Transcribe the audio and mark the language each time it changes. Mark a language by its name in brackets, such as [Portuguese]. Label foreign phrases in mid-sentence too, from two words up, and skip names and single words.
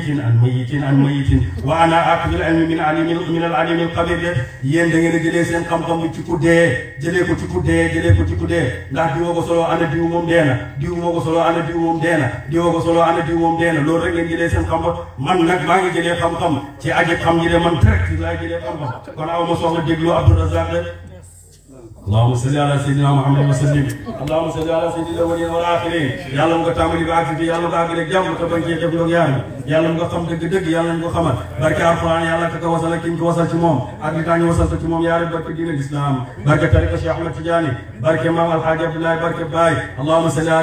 [Arabic] ميت وأنا آخذ العلم من العالم الخبير [Wolof] de yéen da ngeen a jëlee seen xam-xam bi ci ku dee jëlee ko ci ku dee ndax diwoo ko solo ana diw moom dee na diw moo ko solo ana diw moom dee na diwoo ko solo ana diw moom dee na loolu rek ngeen jëlee seen xam-xam man nag maa ngi jëlee xam-xam ci aji xam ji de man direct laay jëlee xam-xam kon aw ma soxla déglu Abdou Razak de [Arabic] اللهم صل على سيدنا محمد وسلم اللهم صل على سيد الأولين والآخرين [Wolof] yàlla mu nga tàmbali ba agsi yàlla nga àgg rek jàmm te bañ cee def ndoog yaar yàlla mu nga xam dëgg-dëgg yàlla ñu ko xamal barke alquran yàlla ka ko wasal ak ki ñu ko wasal ci moom ak li tax ñu wasal ko ci moom yaari barke diine l'islam barke tariqa Cheikh Ahmed Tidiane barke maam Alhaaji Abdoulaye barke Baye [Arabic] اللهم صل